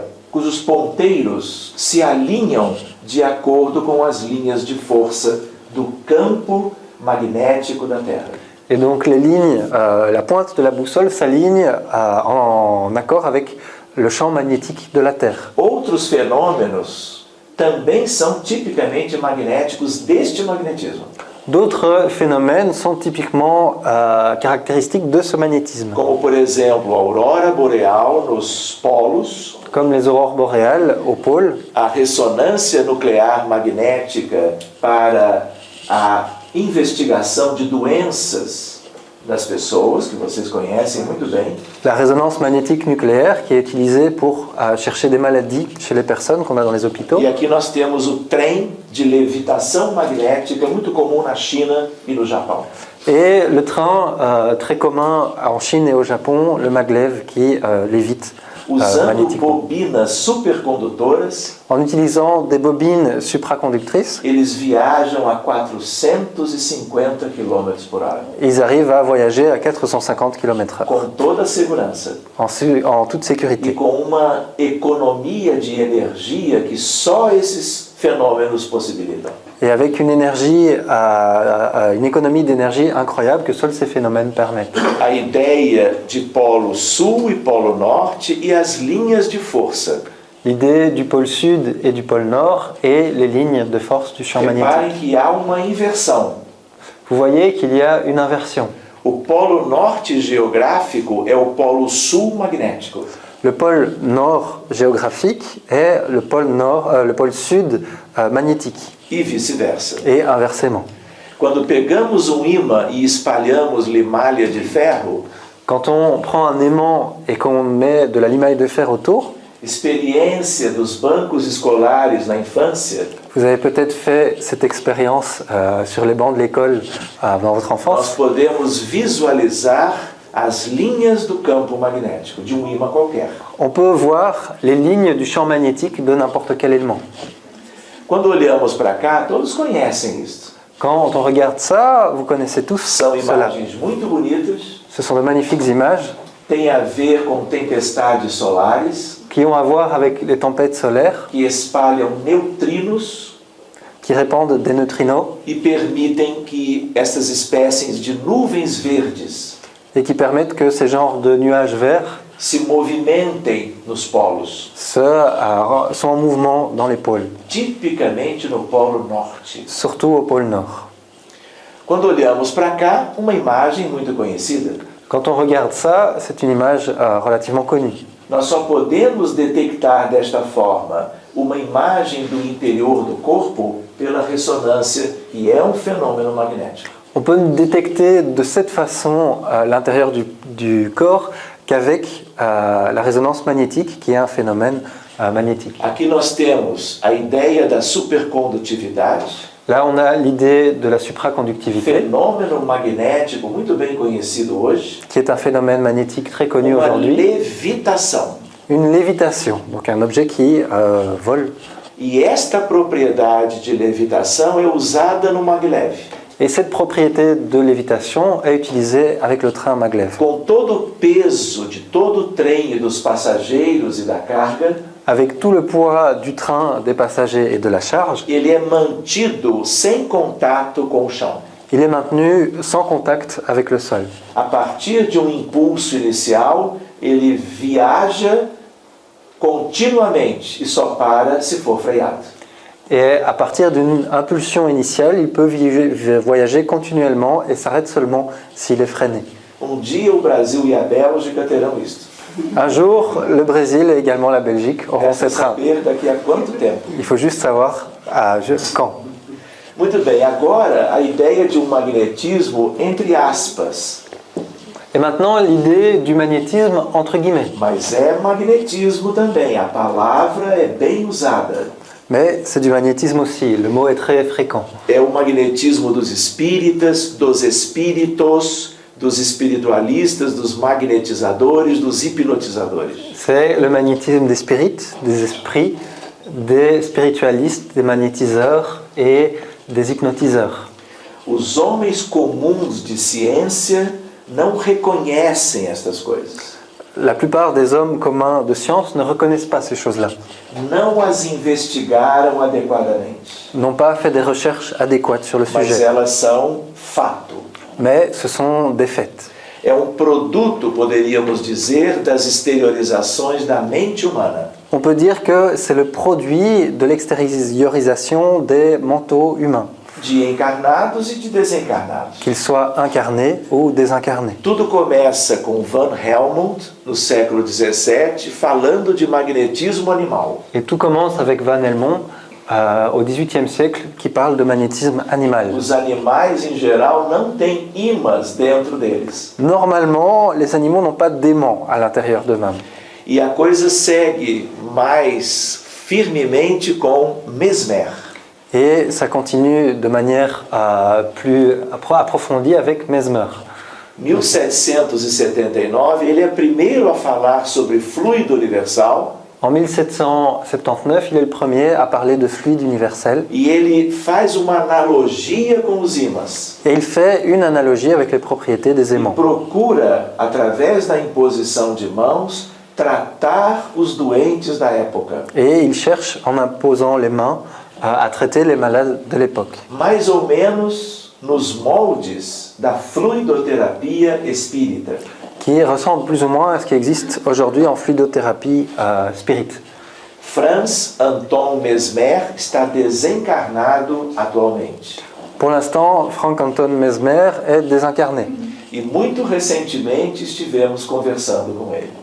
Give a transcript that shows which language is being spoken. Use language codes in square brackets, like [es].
[pt] cujos ponteiros se alinham de acordo com as linhas de força do campo magnético da Terra. [fr] et donc les lignes, la pointe de la boussole s'aligne en accord avec le champ magnétique de la Terre. [pt] Outros fenômenos também são tipicamente magnéticos deste magnetismo, [fr] D'autres phénomènes sont typiquement caractéristiques de ce magnétisme, [pt] como por exemplo a aurora boreal nos polos, [fr] comme les aurores boréales au pôle, [pt] a ressonância nuclear magnética para a investigação de doenças das pessoas, que vocês conhecem muito bem, [fr] la résonance magnétique nucléaire qui est utilisée pour chercher des maladies chez les personnes qu'on a dans les hôpitaux. [pt] e aqui nós temos o trem de levitação magnética, muito comum na China e no Japão. [fr] Et le train très commun en Chine et au Japon, le maglev qui lévite [pt] Usando [fr] magnétiquement. [pt] bobinas supercondutoras, [fr] En utilisant des bobines supraconductrices, [pt] eles viajam a 450 km por hora, [fr] ils arrivent à voyager à 450 km/h [pt] com toda a segurança [fr] en toute [pt] e [fr] sécurité. [pt] com uma economia de energia que só esses fenômenos possibilitam. [fr] Et avec une énergie, une économie d'énergie incroyable que seuls ces phénomènes permettent. [pt] A ideia de polo sul e polo norte e as linhas de força. [fr] L'idée du pôle sud et du pôle nord et les lignes de force du champ magnétique. [pt] Reparem que há uma inversão. [fr] Vous voyez qu'il y a une inversion. [pt] O polo norte geográfico é o polo sul magnético. [fr] Le pôle nord géographique est le pôle sud magnétique, [pt] E vice-versa. [fr] et inversement. [pt] Quando pegamos um imã e espalhamos limalha de ferro, [fr] Quand on prend un aimant et qu'on met de la limaille de fer autour, [pt] experiência dos bancos escolares na infância, [fr] vous avez peut-être fait cette expérience sur les bancs de l'école dans votre [pt] nós [fr] enfance. [pt] podemos visualizar as linhas do campo magnético, de um imã qualquer. [fr] On peut voir les lignes du champ magnétique de n'importe quel élément. [pt] Quando olhamos para cá, todos conhecem isso. [fr] Quand on regarde ça, vous connaissez tous [pt] São [fr] cela. [pt] imagens muito bonitas, [fr] Ce sont de magnifiques images [pt] tem a ver com tempestades solares, [fr] qui ont à voir avec les tempêtes solaires, [pt] que espalham neutrinos [fr] qui répandent des neutrinos [pt] e permitem que essas espécies de nuvens verdes [fr] et qui permettent que ces genres de nuages verts [pt] se movimentem nos polos, [fr] sont en mouvement dans les pôles, [pt] tipicamente no polo norte. [fr] surtout au pôle nord. [pt] Quando olhamos para cá, uma imagem muito conhecida. [fr] Quand on regarde ça, c'est une image relativement connue. [pt] Nós só podemos detectar desta forma uma imagem do interior do corpo pela ressonância, que é um fenômeno magnético. [fr] On peut détecter de cette façon l'intérieur du corps qu'avec la résonance magnétique, qui est un phénomène magnétique. [pt] Aqui nós temos a ideia da supercondutividade, [fr] Là, on a l'idée de la supraconductivité, [pt] fenômeno magnético muito bem conhecido hoje, [fr] qui est un phénomène magnétique très connu [pt] uma [fr] aujourd'hui. [pt] levitação. [fr] Une lévitation, donc un objet qui vole. [pt] E esta propriedade de levitação é usada no maglev. [fr] Et cette propriété de lévitation est utilisée avec le train maglev. [pt] Com todo o peso de todo o trem e dos passageiros e da carga, [fr] Avec tout le poids du train, des passagers et de la charge, [pt] ele é mantido sem contato com o chão. [fr] il est maintenu sans contact avec le sol. [pt] A partir de um impulso inicial, ele viaja continuamente e só para se for freado. [fr] Et à partir d'une impulsion initiale, il peut voyager continuellement et s'arrête seulement s'il est freiné. [pt] Dia o Brasil e a Bélgica terão isto. [fr] Un jour, le Brésil et également la Belgique auront ces [pt] Resta [fr] trains. [pt] saber daqui a quanto tempo. [fr] Il faut juste savoir quand. [pt] Muito bem, agora a ideia de um magnetismo entre aspas. [fr] Et maintenant, l'idée du magnétisme entre guillemets. [pt] Mas é magnetismo também, a palavra é bem usada. [fr] Mais c'est du magnétisme aussi, le mot est très fréquent. [pt] É o magnetismo dos espíritas, dos espíritos, dos espiritualistas, dos magnetizadores, dos hipnotizadores. [fr] C'est le magnétisme des spirites, des esprits, des spiritualistes, des magnétiseurs et des hypnotiseurs. [pt] Os homens comuns de ciência não reconhecem estas coisas. [fr] La plupart des hommes communs de science ne reconnaissent pas ces choses-là, [pt] Não as investigaram adequadamente, [fr] n'ont pas fait des recherches adéquates sur le [pt] mas [fr] sujet, [pt] elas são fato. [fr] mais ce sont des faits. [pt] É um produto, poderíamos dizer, das exteriorizações da mente humana. [fr] On peut dire que c'est le produit de l'extériorisation des mentaux humains, [pt] De encarnados e de desencarnados. [fr] qu'ils soient incarnés ou désincarnés. [pt] Tudo começa com Van Helmont, no século XVII, falando de magnetismo animal. [fr] Et tout commence avec Van Helmont au XVIIIe siècle qui parle de magnétisme animal. [pt] Os animais, em geral, não têm ímãs dentro deles. [fr] Normalement, les animaux n'ont pas d'aimant à l'intérieur d'eux-mêmes. [pt] E a coisa segue mais firmemente com Mesmer. [fr] Et ça continue de manière plus approfondie avec Mesmer. [pt] 1779, ele é primeiro a falar sobre fluido universal [fr] En 1779, il est le premier à parler de fluide universel [pt] e ele faz uma analogia com os ímãs. [fr] et il fait une analogie avec les propriétés des aimants. [pt] Procura, através da imposição de mãos, tratar os doentes da época. [fr] Et il cherche, en imposant les mains, à traiter les malades de l'époque. [pt] Mais ou menos nos moldes da fluidoterapia espírita. [fr] Qui ressemble plus ou moins à ce qui existe aujourd'hui en fluidothérapie spirit. [pt] Franz Anton Mesmer está desencarnado atualmente. [fr] Pour l'instant, Frank Anton Mesmer est désincarné. [pt] E muito recentemente estivemos conversando com ele.